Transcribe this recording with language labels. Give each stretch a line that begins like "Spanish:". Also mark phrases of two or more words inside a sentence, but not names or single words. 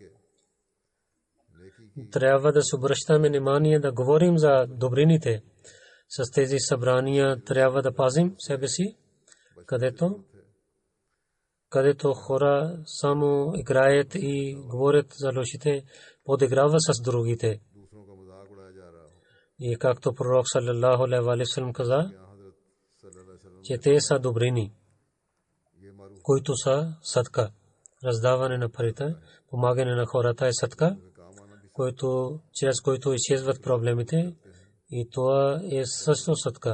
Bulgarian: Трябва да се обръщаме внимание да говорим за добрините. С тези събрания трябва да пазим себе си, където хора само играят и говорят за лошите, подиграват с другите. И както пророк
Arabic: صلى الله عليه وسلم
Bulgarian: каза, че те са добрини, които са садка. Раздаване на парите, помагане на хората е садка, чрез който изчезват проблемите, и това е също садка.